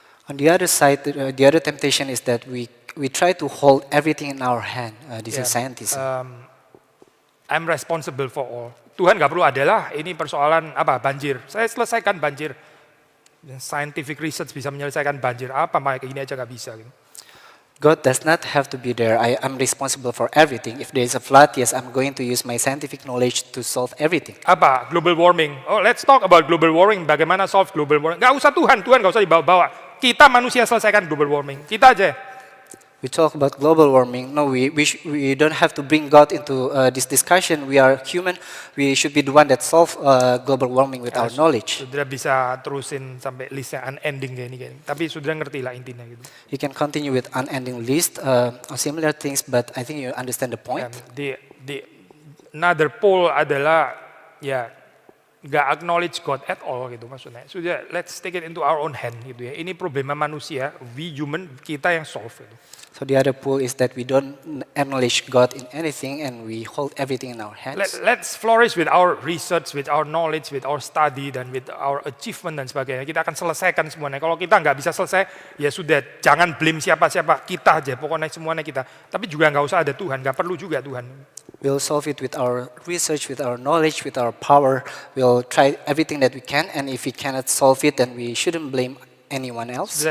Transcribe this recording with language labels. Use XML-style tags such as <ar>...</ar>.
<en>On the other side, the other temptation is that we try to hold everything in our hand. This is scientism. I'm responsible for all.</en> <id>Tuhan nggak perlu adalah ini persoalan apa banjir. Saya selesaikan banjir.</id> <en>Scientific research</en> <id>bisa menyelesaikan banjir. Apa kayak gini aja nggak bisa. Gitu.</id> <en>God does not have to be there. I'm responsible for everything. If there is a flood, yes, I'm going to use my scientific knowledge to solve everything. Apa? Global warming. Oh, let's talk about global warming.</en> <id>Bagaimana</id> <en>solve global warming?</en> <id>Nggak usah Tuhan nggak usah dibawa-bawa. Kita manusia selesaikan global warming. Kita aja.</id> <en>We talk about global warming. No, we don't have to bring God into this discussion. We are human. We should be the one that solve global warming with our knowledge.</en> <id>Saudara bisa terusin sampai listnya</id> <en>unending</en> <id>kayak ini. Tapi saudara ngerti lah intinya gitu.</id> <en>You can continue with unending list of similar things, but I think you understand the point. The another pole</en> <id>adalah ya</id> <en>nggak acknowledge God at all</en> <id>gitu maksudnya. Sudah</id> <en>let's take it into our own hand</en> <id>gitu ya. Ini problema manusia,</id> <en>we human,</en> <id>kita yang solve gitu.</id> <en>So the other pool is that we don't acknowledge God in anything and we hold everything in our hands. Let's flourish with our research, with our knowledge, with our study, dan with our achievement dan sebagainya.</en> <id>Kita akan selesaikan semuanya. Kalau kita nggak bisa selesai, ya sudah, jangan blame siapa-siapa, kita aja, pokoknya semuanya kita. Tapi juga nggak usah ada Tuhan, nggak perlu juga Tuhan.</id> <en>We'll solve it with our research, with our knowledge, with our power. We'll try everything that we can, and if we cannot solve it, then we shouldn't blame anyone else.</en>